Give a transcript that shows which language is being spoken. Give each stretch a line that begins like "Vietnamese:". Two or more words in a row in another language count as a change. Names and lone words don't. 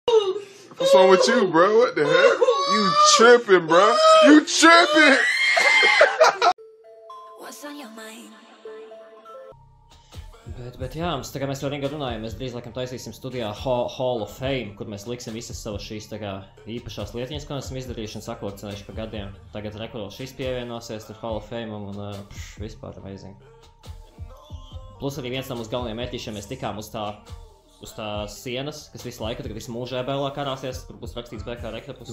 English: What's wrong with you, bro? What the heck? You tripping, bro? You tripping? What's on your mind?
Latvian: Bet jā, tā kā mēs to Ringa runājam, mēs drīz laikam taisīsim studijā Hall of Fame, kur mēs liksim visas savas šīs tā kā īpašās lietiņas, ko esam izdarījuši un sakolekcionējuši pa gadiem. Tagad rekurvēl šis pievienosies tur Hall of Fame un vispār amazing. Plus arī viens no mūsu galvenajiem mērķīšiem mēs tikām uz tā sienas, kas visu laiku, tagad visu mūžu EBLā karāsies, kur būs rakstīts BK Rektapus.